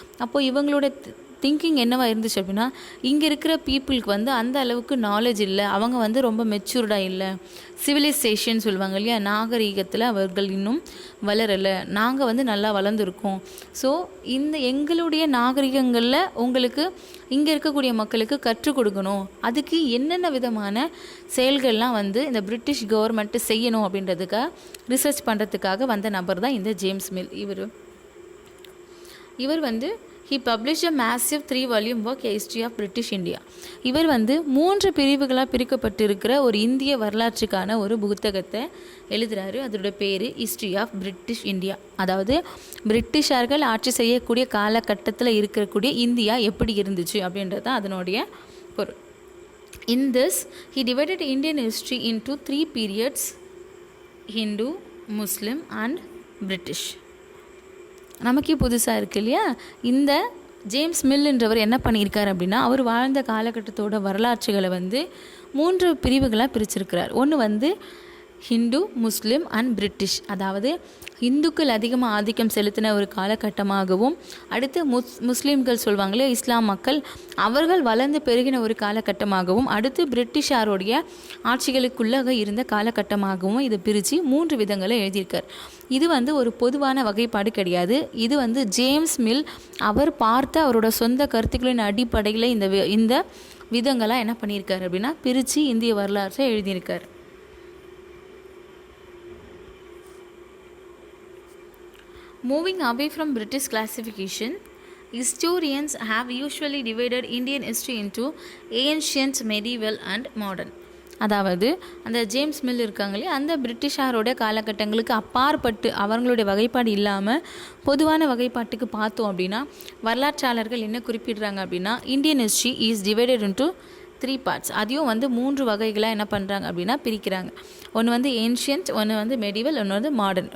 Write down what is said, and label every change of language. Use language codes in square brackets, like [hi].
[ta] அப்போது இவங்களோட திங்கிங் என்னவாக இருந்துச்சு அப்படின்னா, இங்கே இருக்கிற பீப்புளுக்கு வந்து அந்த அளவுக்கு நாலேஜ் இல்லை, அவங்க வந்து ரொம்ப மெச்சூர்டாக இல்லை, சிவிலைசேஷன் சொல்லுவாங்க இல்லையா, நாகரீகத்தில் அவர்கள் இன்னும் வளரலை, நாங்கள் வந்து நல்லா வளர்ந்துருக்கோம். ஸோ இந்த எங்களுடைய நாகரிகங்களில் உங்களுக்கு இங்கே இருக்கக்கூடிய மக்களுக்கு கற்றுக் கொடுக்கணும், அதுக்கு என்னென்ன விதமான செயல்கள்லாம் வந்து இந்த பிரிட்டிஷ் கவர்மெண்ட்டு செய்யணும் அப்படின்றதுக்காக ரிசர்ச் பண்ணுறதுக்காக வந்த நபர் தான் இந்த ஜேம்ஸ் மில். இவர் வந்து [en] he published a massive 3-volume work, A History of British India. [ta] இவர் வந்து 3 பிரிவுகளாக பிரிக்கப்பட்டிருக்கிற ஒரு இந்திய வரலாற்றுக்கான ஒரு புத்தகத்தை எழுதுகிறாரு. அதோட பேர் ஹிஸ்ட்ரி ஆஃப் பிரிட்டிஷ் இந்தியா. அதாவது பிரிட்டிஷார்கள் ஆட்சி செய்யக்கூடிய காலகட்டத்தில் இருக்கக்கூடிய இந்தியா எப்படி இருந்துச்சு அப்படின்றது தான் அதனுடைய பொருள். [en] In this, he divided Indian history into 3 periods: Hindu, Muslim and British. [ta] நமக்கே புதுசாக இருக்குது இல்லையா. இந்த ஜேம்ஸ் மில்ன்றவர் என்ன பண்ணியிருக்கார் அப்படின்னா, அவர் வாழ்ந்த காலகட்டத்தோட வரலாற்றுகளை வந்து 3 பிரிவுகளாக பிரிச்சிருக்கிறார். ஒன்று வந்து ஹிந்து, முஸ்லீம் அண்ட் பிரிட்டிஷ். அதாவது இந்துக்கள் அதிகமாக ஆதிக்கம் செலுத்தின ஒரு காலகட்டமாகவும், அடுத்து முஸ்லீம்கள் சொல்லுவாங்களே இஸ்லாம் மக்கள், அவர்கள் வளர்ந்து பெருகின ஒரு காலகட்டமாகவும், அடுத்து பிரிட்டிஷாருடைய ஆட்சிகளுக்குள்ளாக இருந்த காலகட்டமாகவும் இதை பிரித்து 3 விதங்களை எழுதியிருக்கார். இது வந்து ஒரு பொதுவான வகைப்பாடு கிடையாது. இது வந்து ஜேம்ஸ் மில் அவர் பார்த்த அவரோட சொந்த கருத்துக்களின் அடிப்படையில் இந்த விதங்களாக என்ன பண்ணியிருக்கார் அப்படின்னா பிரித்து இந்திய வரலாற்றை எழுதியிருக்கார். [en] Moving away from British classification, historians have usually divided Indian history into ancient, medieval and modern. [ta] அதாவது அந்த ஜேம்ஸ் மில் இருக்காங்களே, அந்த பிரிட்டிஷாரோட காலகட்டங்களுக்கு அப்பாற்பட்டு அவங்களுடைய வகைப்பாடு இல்லாமல் பொதுவான வகைப்பாட்டுக்கு பார்த்தோம் அப்படின்னா, வரலாற்றாளர்கள் என்ன குறிப்பிடுறாங்க அப்படின்னா, [en] Indian history is divided into 3 parts. [ta] அதையும் வந்து 3 வகைகளாக என்ன பண்ணுறாங்க அப்படின்னா பிரிக்கிறாங்க. ஒன்று வந்து ஏன்ஷியன்ட், ஒன்று வந்து மெடிவல், ஒன்று வந்து மாடர்ன்.